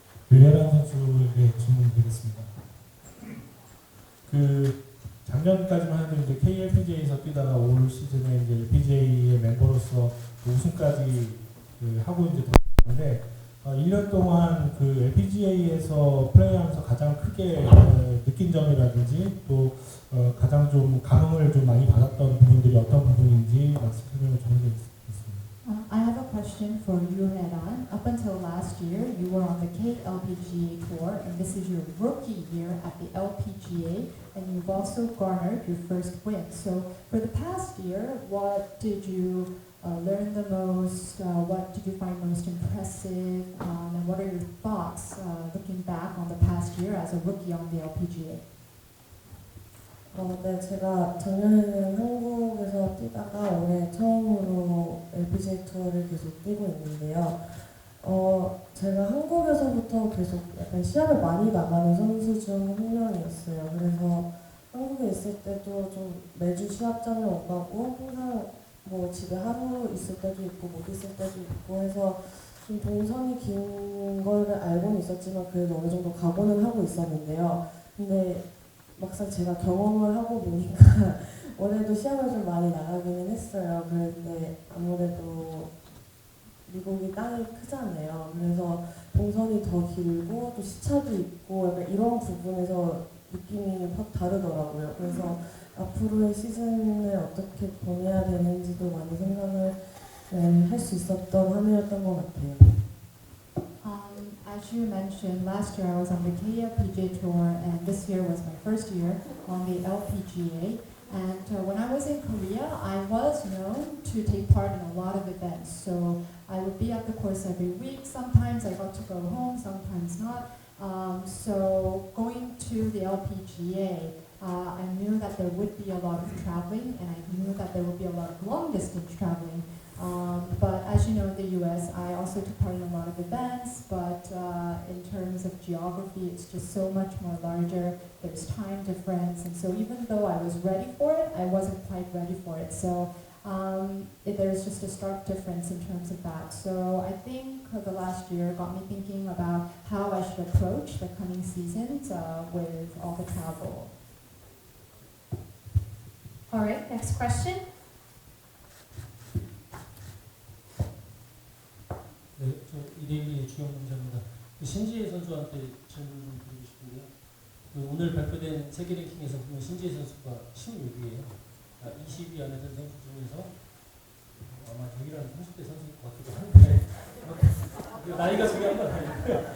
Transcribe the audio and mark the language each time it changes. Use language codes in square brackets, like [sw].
[ko] 류혜란 선수에게 질문드리겠습니다. 그 작년까지만 해도 이제 KLPGA에서 뛰다가 올 시즌에 이제 LPGA의 멤버로서 그 우승까지 하고 이제 돌아왔는데 1년 동안 그 LPGA에서 플레이하면서 가장 크게 느낀 점이라든지 또 가장 좀 감흥을 좀 많이 받았던 부분들이 어떤 부분인지 말씀을 좀 해주세요. [en] I have a question for you, Hye-ran. Up until last year, you were on the KLPGA Tour, and this is your rookie year at the LPGA, and you've also garnered your first win. So, for the past year, what did you learn the most? What did you find most impressive? And what are your thoughts looking back on the past year as a rookie on the LPGA? [ko] 네, 제가 작년에는 한국에서 뛰다가 올해 처음으로 LPGA 투어를 계속 뛰고 있는데요. 제가 한국에서부터 계속 약간 시합을 많이 나가는 선수 중 한 명이었어요. 그래서 한국에 있을 때도 좀 매주 시합장을 못 가고 항상 뭐 집에 하루 있을 때도 있고 못 있을 때도 있고 해서 좀 동선이 긴 걸 알고는 있었지만 그래도 어느 정도 각오는 하고 있었는데요. 근데 막상 제가 경험을 하고 보니까 올해도 시합을 좀 많이 나가기는 했어요. 그런데 아무래도 미국이 땅이 크잖아요. 그래서 동선이 더 길고 또 시차도 있고 약간 이런 부분에서 느낌이 확 다르더라고요. 그래서 앞으로의 시즌을 어떻게 보내야 되는지도 많이 생각을 할 수 있었던 한 해였던 것 같아요. [en] As you mentioned, last year I was on the KLPGA Tour, and this year was my first year on the LPGA. And when I was in Korea, I was known to take part in a lot of events. So I would be at the course every week. Sometimes I got to go home, sometimes not. So going to the LPGA, I knew that there would be a lot of traveling, and I knew that there would be a lot of long distance traveling. But as you know, in the US, I also took part in a lot of events, but in terms of geography, it's just so much more larger. There's time difference, and so even though I was ready for it, I wasn't quite ready for it. So there's just a stark difference in terms of that. So I think the last year got me thinking about how I should approach the coming seasons with all the travel. All right, next question. [ko] 네, 저 이대일의 주영 문자입니다. 신지혜 선수한테 질문 좀 드리고 싶은데요. 오늘 발표된 세계 랭킹에서 보면 신지혜 선수가 16위예요. 20위 안에 든 선수 중에서 아마 동일한 30대 선수일 것 같기도 한데 나이가 중요한 건 아니고요.